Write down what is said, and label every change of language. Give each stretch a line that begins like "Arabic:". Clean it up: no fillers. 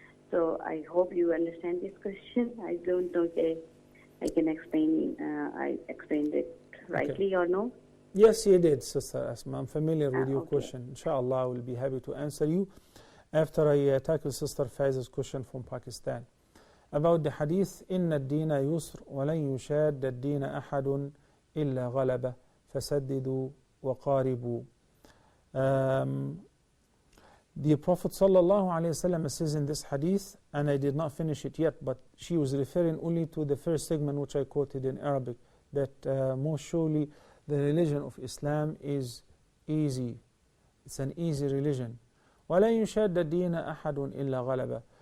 English: So I hope you understand this question. I don't know if I can explain. I explained it rightly or no? Yes, you did, Sister Asma. I'm familiar with your okay. question. Inshallah, I will be happy to answer you after I tackle Sister Faiza's question from Pakistan. About the hadith,
Arabic: إِنَّ الدِّينَ يُسْرٌ وَلَنْ يُشَادَّ الدِّينَ أَحَدٌ إِلَّا غَلَبَ فَسَدِّدُوا وَقَارِبُوا.
English: The Prophet ﷺ says in this hadith, and I did not finish it yet, but she was referring only to the first segment which I quoted in Arabic, that most surely the religion of Islam is easy. It's an easy religion.
Arabic: وَلَا يُشَادَّ الدِّينَ أَحَدٌ إِلَّا غَلَبَ.